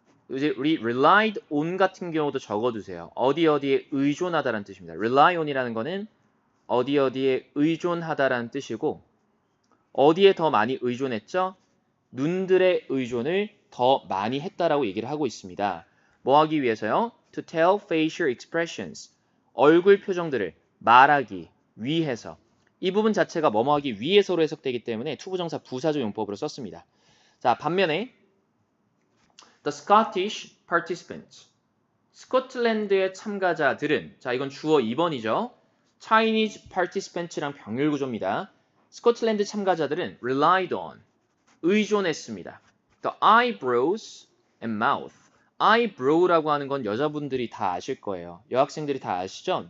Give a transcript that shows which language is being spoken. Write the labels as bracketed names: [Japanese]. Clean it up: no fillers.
[Korean] 이제 우리 [English] relied on [Korean] 같은 경우도 적어두세요. 어디에 의존하다라는 뜻입니다. rely on이라는 거는 어디에 의존하다라는 뜻이고 어디에 더 많이 의존했죠? 눈들의 의존을 더 많이 했다라고 얘기를 하고 있습니다. 뭐 하기 위해서요? [English] To tell facial expressions. [Korean] 얼굴 표정들을 말하기 위해서. 이 부분 자체가 뭐뭐 하기 위해서로 해석되기 때문에 투부정사 부사조 용법으로 썼습니다. 자, 반면에 [English] The Scottish participants. [Korean] 스코틀랜드의 참가자들은, 자, 이건 주어 2번이죠. Chinese participants랑 병렬 구조입니다. 스코틀랜드 참가자들은 [English] relied on, [Korean] 의존했습니다. [English] The eyebrows and mouth. [Korean] eyebrow라고 하는 건 여자분들이 다 아실 거예요. 여학생들이 다 아시죠?